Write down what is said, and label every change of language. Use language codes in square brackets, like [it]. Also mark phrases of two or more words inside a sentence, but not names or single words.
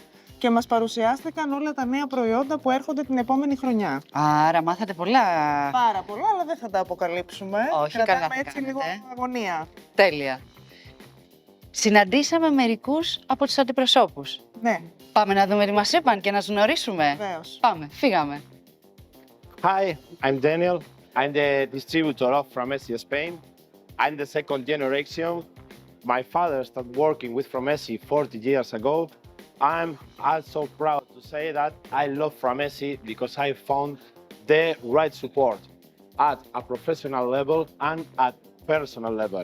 [el] Και μας παρουσιάστηκαν όλα τα νέα προϊόντα που έρχονται την επόμενη χρονιά. Άρα μάθατε πολλά. Πάρα πολλά, αλλά δεν θα τα αποκαλύψουμε. Όχι, κρατάμε καλά έτσι λίγο αγωνία. Τέλεια. Συναντήσαμε μερικούς από τους αντιπροσώπους. Ναι. Πάμε να δούμε τι μας είπαν και να τους γνωρίσουμε. Βεβαίως. Πάμε, φύγαμε. [en] Hi, I'm Daniel. I'm the distributor of Framesi, Spain. I'm the second generation. My father started working with Framesi 40 years ago. I'm also proud to say that I love Framesi because I found the right support at a professional level and at personal level.